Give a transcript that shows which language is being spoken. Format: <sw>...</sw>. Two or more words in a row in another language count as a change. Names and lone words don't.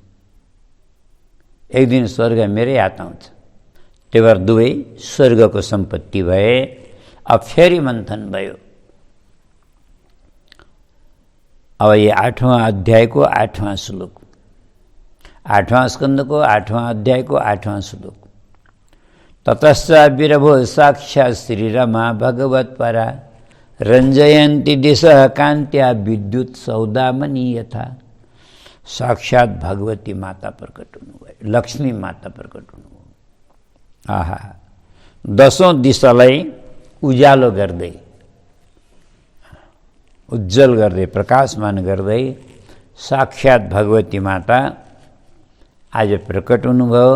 <ne>एक दिन स्वर्ग मेरै हात आउँछ। त्यही भएर दुवै स्वर्गको सम्पत्ति भए। अब फेरि मन्थन भयो। अब यो 8वां अध्यायको 8वां श्लोक, 8वां स्कन्धको 8वां अध्यायको 8वां श्लोक।</ne> <sa>ततश्च विरभो साक्षात् श्रीरमा भगवत्परा रञ्जयन्ती दिशः कान्त्या विद्युत सौदामनी यथा।</sa> <ne>साक्षात् भगवती माता प्रकट हुनुभयो, लक्ष्मी माता प्रकट हुनुभयो। आहा, 10औं दिशालाई उज्यालो गर्दै, उज्जवल गर्दै, प्रकाशमान गर्दै साक्षात् भगवती माता आज प्रकट हुनुभयो।</ne>